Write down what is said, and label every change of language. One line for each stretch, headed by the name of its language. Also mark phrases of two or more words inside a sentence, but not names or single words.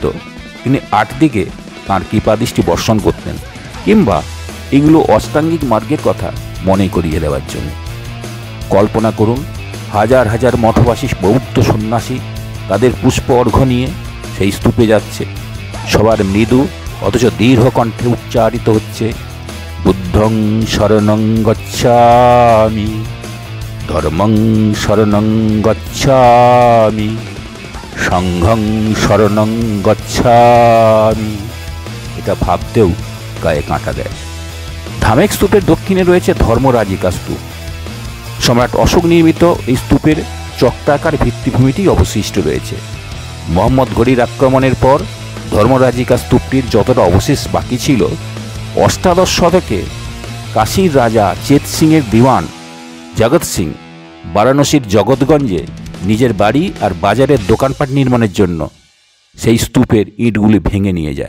Bangla: তিনি 8 দিকে তাঁর কৃপাদৃষ্টি বর্ষণ করতেন, কিংবা এগুলো অষ্টাঙ্গিক মার্গের কথা মনে করিয়ে দেওয়ার জন্য। কল্পনা করুন, হাজার হাজার মঠবাসী বৌদ্ধ সন্ন্যাসী তাদের পুষ্প অর্ঘ্য নিয়ে সেই স্তূপে যাচ্ছে। সবার মৃদু অথচ দীর্ঘ কণ্ঠে উচ্চারিত হচ্ছে,
Pali: বুদ্ধং শরণং গচ্ছামি, ধর্মং শরণং গচ্ছামি, সংঘং শরণং গচ্ছামি।
Bangla: এটা ভাবতেও গায়ে কাঁটা দেয়। ধামেক স্তূপের দক্ষিণে রয়েছে ধর্মরাজিকা স্তূপ। সম্রাট অশোক নির্মিত এই স্তূপের চক্রাকার ভিত্তিভূমিটি অবশিষ্ট রয়েছে। মোহাম্মদ ঘড়ির আক্রমণের পর ধর্মরাজিকা স্তূপটির যতটা অবশেষ বাকি ছিল, 8ম শতকে কাশীর রাজা চেত সিংয়ের দিওয়ান জগৎ সিং বারাণসীর জগৎগঞ্জে নিজের বাড়ি আর বাজারের দোকানপাট নির্মাণের জন্য সেই স্তূপের ইটগুলি ভেঙে নিয়ে যায়।